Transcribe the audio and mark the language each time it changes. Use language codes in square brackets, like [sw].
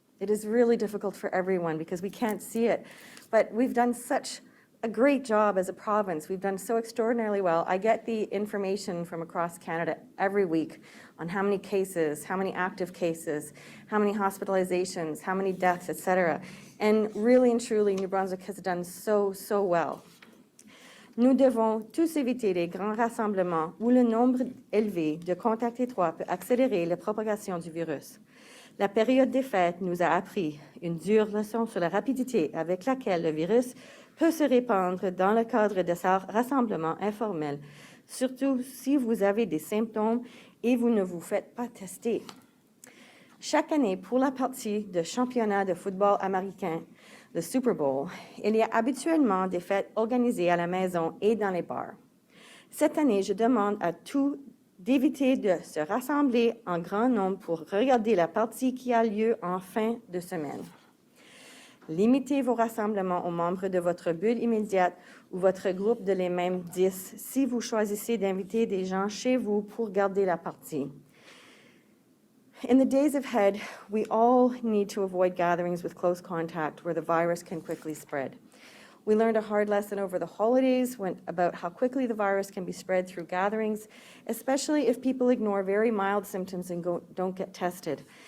[en] It is really difficult for everyone because we can't see it. But we've done such a great job as a province. We've done so extraordinarily well. I get the information from across Canada every week on how many cases, how many active cases, how many hospitalizations, how many deaths, etc. And really and truly, New Brunswick has done so well. [fr] Nous devons tous éviter les grands rassemblements où le nombre élevé de contacts étroits peut accélérer la propagation du virus. La période des fêtes nous a appris une dure leçon sur la rapidité avec laquelle le virus peut se répandre dans le cadre de ces rassemblements informels, surtout si vous avez des symptômes et vous ne vous faites pas tester. Chaque année, pour la partie de championnat de football américain, le Super Bowl, il y a habituellement des fêtes organisées à la maison et dans les bars. Cette année, je demande à tous d'éviter de se rassembler en grand nombre pour regarder la partie qui a lieu en fin de semaine. Limitez vos rassemblements aux membres de votre bulle immédiate ou votre groupe de les mêmes 10 si vous choisissez d'inviter des gens chez vous pour regarder la partie. [en] In the days ahead, we all need to avoid gatherings with close contact where the virus can quickly spread. We learned a hard lesson over the holidays about how quickly the virus can be spread through gatherings, especially if people ignore very mild symptoms and don't get tested.